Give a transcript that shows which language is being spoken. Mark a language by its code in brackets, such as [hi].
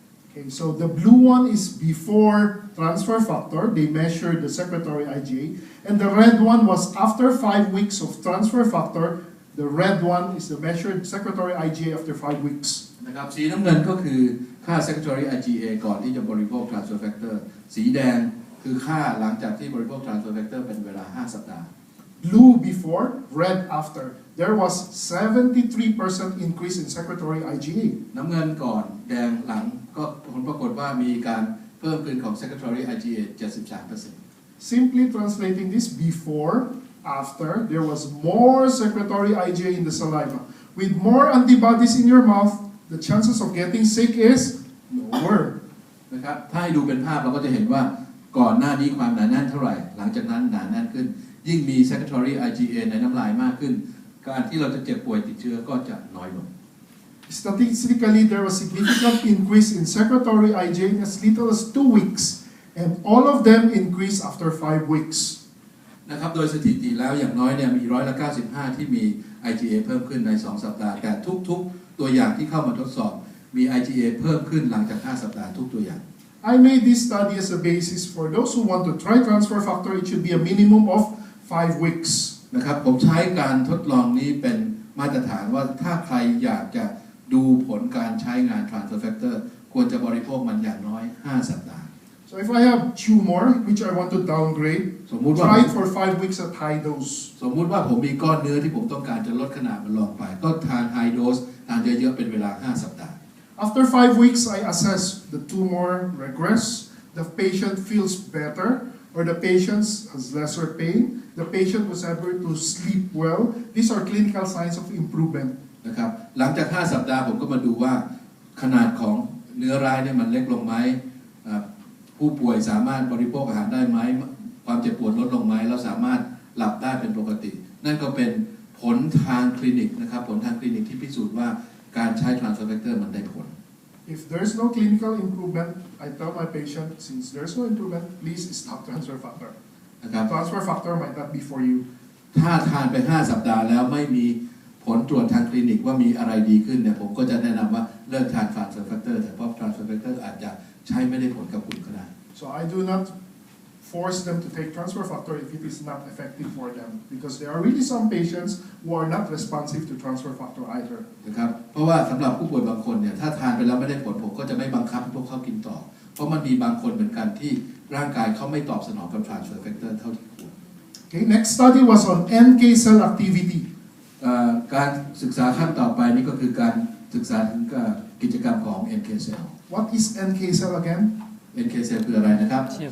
[en] Okay, so the blue one is before transfer factor. They measured the secretory IgA, and the red one was after 5 weeks of transfer factor. The red one is the measured secretory IgA after 5 weeks. [th] นะครับสีน้ำเงินก็คือค่า secretory IgA ก่อนที่จะบริโภค transfer factor สีแดงคือค่าหลังจากที่บริโภค transfer factor เป็นเวลา 5 สัปดาห์ [en] Blue before, red after. There was 73% increase in secretory IgA. [th] น้ำเงินก่อนแดงหลังก็ผลปรากฏว่ามีการเพิ่มขึ้นของ secretory IgA 73% [en] Simply translating this before, after, there was more secretory IgA in the saliva. With more antibodies in your mouth, the chances of getting sick is lower. [th] นะครับถ้าให้ดูเป็นภาพเราก็จะเห็นว่าก่อนหน้านี้ความหนาแน่นเท่าไหร่หลังจากนั้นหนาแน่นขึ้นยิ่งมี secretory IgA ในน้ำลายมากขึ้นการที่เราจะเจ็บป่วยติดเชื้อก็จะน้อยลง [en] Statistically, there was significant increase in secretory IgA in as little as 2 weeks, and all of them increased after 5 weeks. [th] นะครับโดยสถิติแล้วอย่างน้อยเนี่ยมี95%ที่มี IgA เพิ่มขึ้นใน 2 สัปดาห์แต่ทุกๆตัวอย่างที่เข้ามาทดสอบมี IgA เพิ่มขึ้นหลังจาก 5 สัปดาห์ทุกตัวอย่าง [en] I made this study as a basis for those who want to try transfer factor. It should be a minimum of 5 weeks. [th] นะครับผมใช้การทดลองนี้เป็นมาตรฐานว่าถ้าใครอยากจะดูผลการใช้งาน transfer factor ควรจะบริโภคมันอย่างน้อย 5 สัปดาห์ [en] So if I have tumor which I want to downgrade, try it for 5 weeks at high dose. [th] สมมุติว่าผมมีก้อนเนื้อที่ผมต้องการจะลดขนาดมันลงไปก็ทาน high dose ทานเยอะๆเป็นเวลา 5 สัปดาห์ [en] After 5 weeks, I assess the tumor regress, the patient feels better, or the patient has lesser pain, the patient was able to sleep well. These are clinical signs of improvement. [th] นะครับหลังจาก 5 สัปดาห์ผมก็มาดูว่าขนาดของเนื้อร้ายเนี่ยมันเล็กลงไหมผู้ป่วยสามารถบริโภคอาหารได้ไหมความเจ็บปวดลดลงไหมแล้วสามารถหลับได้เป็นปกตินั่นก็เป็นผลทางคลินิกนะครับผลทางคลินิกที่พิสูจน์ว่าการใช้ transfer factor มันได้ผล [en] If there's no clinical improvement, I tell my patient, since there's no improvement, please stop transfer factor. [th] นะครับ [en] Transfer factor might not be for you. [th] ถ้าทานไป 5 สัปดาห์แล้วไม่มีผ ผลตรวจทางคลินิกว่ามีอะไรดีขึ้นเนี่ยผมก็จะแนะนำว่าเลิกทาน transfer factor แต่เพราะ transfer factor อาจจะใช้ไม่ได้ผลกับคุณก็ได้ [en] So I do not force them to take transfer factor if it is not effective for them, because there are really some patients who are not responsive to transfer factor either. [th] นะครับเพราะว่าสำหรับผู้ป่วยบางคนเนี่ยถ้าทานไปแล้วไม่ได้ผลผมก็จะไม่บังคับให้พวกเขากินต่อเพราะมันมีบางคนเหมือนกันที่ร่างกายเขาไม่ตอบสนองกับ transfer factor เท่าที่ควร [en] Okay, next study was on NK cell activity. [th] การศึกษาขั้นต่อไปนี่ก็คือการศึกษาถึงกิจกรรมของ NK cell. [en] What is NK cell again? [th] NK cell คืออะไรนะครับ